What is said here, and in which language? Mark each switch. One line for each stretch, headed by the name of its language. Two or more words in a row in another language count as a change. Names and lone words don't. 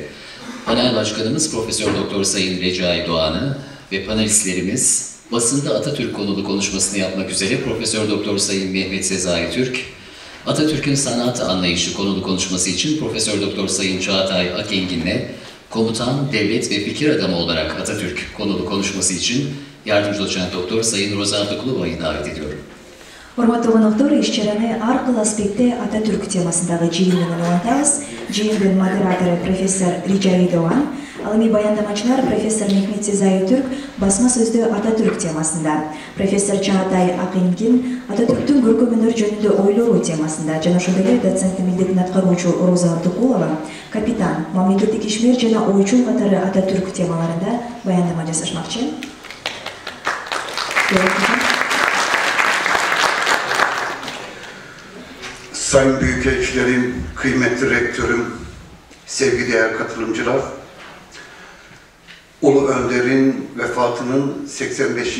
Turkish: Panel başkanımız Profesör Doktor Sayın Recai Doğan'ı ve panelistlerimiz basında Atatürk konulu konuşmasını yapmak üzere Profesör Doktor Sayın Mehmet Sezai Türk, Atatürk'ün sanat anlayışı konulu konuşması için Profesör Doktor Sayın Çağatay Akengin'le komutan, devlet ve fikir adamı olarak Atatürk konulu konuşması için yardımcı doçent doktor Sayın Rozaldo Kluba'yı davet ediyorum.
Kyrgyz: Урматтуу коноктору, иш-чараны ар кыл аспектте Ататүрк темасындагы жыйын менен улантабыз. Жыйындын модератору профессор Режаи Doğan, ал эми баяндамачылар профессор Мехмет Сезай Түрк басма сөздө Ататүрк темасында, профессор Чаатай Акенгин Ататүрктүн көркөм өнөр жөнүндө ойлору темасында, жана ошондой эле доценттин милдетин аткаруучу Роза Абдыкулова капитан, мамлекеттик ишмер жана ойчул катары Ататүрк темаларында баяндама жасашмакчы.
Turkish: Sayın Büyükelçilerim, kıymetli rektörüm, sevgili katılımcılar, Ulu Önder'in vefatının 85.